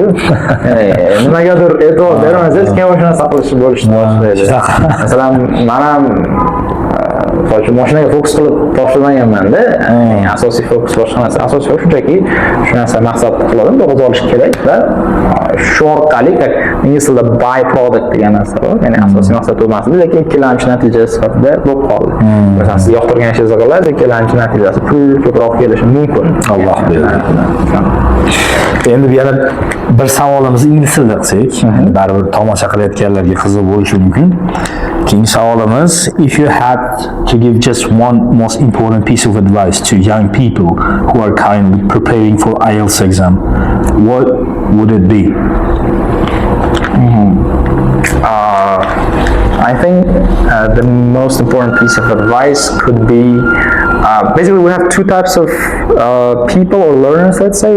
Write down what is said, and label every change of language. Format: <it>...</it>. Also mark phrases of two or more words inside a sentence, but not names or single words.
<uz>Nimagadir e'tibor bermasangiz, keyin o'sha narsa qilishni bo'lishni boshlaydi. Masalan, men ham mashinaga fokus qilib topshirmaganman-da. Asosiy fokus boshqa narsa. Asosiy fokus shunchaki shu narsa maqsad qiladim, to'g'ri olish kerak va shu orqali ingliz tilida</uz> <en>by product</en> <uz>degan narsa bor. Ya'ni asosiy maqsad bo'lmasdi, lekin ikkilamchi natija sifatida bo'lib qoldi. Masalan, siz yoqtirgan ishingizni qilasiz, ikkilamchi natijasi pul ko'proq kelishi mumkin. Alloh beradi. Endi yana bir savolimizni ingliz tilida qilsak, baribir tomosha qilayotganlarga qiziq bo'lishi mumkin. Keyingi savolimiz,</uz> <en>if you had to give just one most important piece of advice to young people who are currently preparing for IELTS exam, what would it be? I think the most important piece of advice could be basically we have two types of people or learners, let's say.</en>